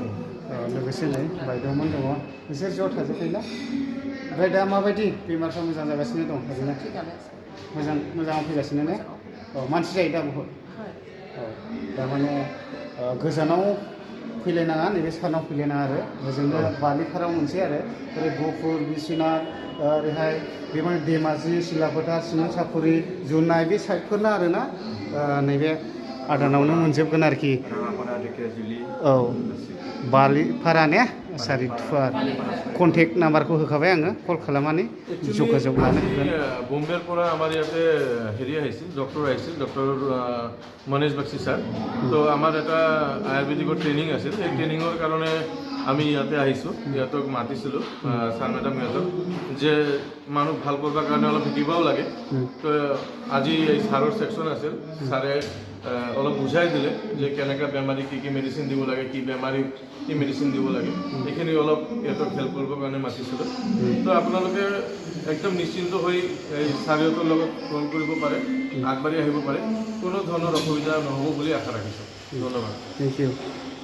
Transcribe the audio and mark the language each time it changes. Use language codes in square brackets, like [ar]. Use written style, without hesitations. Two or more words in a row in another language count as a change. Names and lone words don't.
[brx] लोगोसे नै बायद'मोन दङ बिसोर ज' थाजोबखायोना ओमफ्राय दा माबायदि बेमारफ्रा मोजां जागासिनो दं ओरैनो मोजाङाव फैगासिनो ने मानसि जायो दा बहुद दा माने गोजानाव फैलायनाङा नैबे सानाव फैलायनाङा आरो ओजोंनो बालिपारायाव मोनसे आरो ओरै गहपुर बिश्वनाथ ओरैहाय बेबायदिनो धेमाजि सिलाफोथार सिमोनसापुरि जुनाय बे साइडफोरना आरोना नैबे आदानावनो मोनजोबगोन आरोखि राङापारा धेकियाजुलि औ बालिपारा ने सारिथुवार कन्टेक्ट नाम्बारखौ होखाबाय आङो कल खालामनानै जगाजग लानो हागोन [as] बम्बेर পৰা আমাৰ ইয়াতে হেৰি আহিছিল ডক্টৰ মনেশ বাক্সি ছাৰ তো আমাৰ এটা আয়ুৰ্বেদিকৰ ট্ৰেইনিং আছিল এই ট্ৰেইনিঙৰ কাৰণে আমি ইয়াতে আহিছোঁ ইয়াতক মাতিছিলোঁ ছাৰ মেডাম সিহঁতক যে মানুহ ভাল কৰিবৰ কাৰণে অলপ শিকিবও লাগে তো আজি এই ছাৰৰ ছেকশ্যন আছিল ছাৰে অলপ বুজাই দিলে যে কেনেকৈ বেমাৰী কি মেডিচিন দিব লাগে কি বেমাৰী কি মেডিচিন দিব লাগে এইখিনি অলপ ইহঁতক হেল্প কৰিবৰ কাৰণে মাতিছিলোঁ তো আপোনালোকে একদম নিশ্চিন্ত হৈ এই ছাৰহঁতৰ লগত ফোন কৰিব পাৰে আগবাঢ়ি আহিব পাৰে কোনো ধৰণৰ অসুবিধা নহ'ব বুলি আশা ৰাখিছোঁ ধন্যবাদ [en] thank you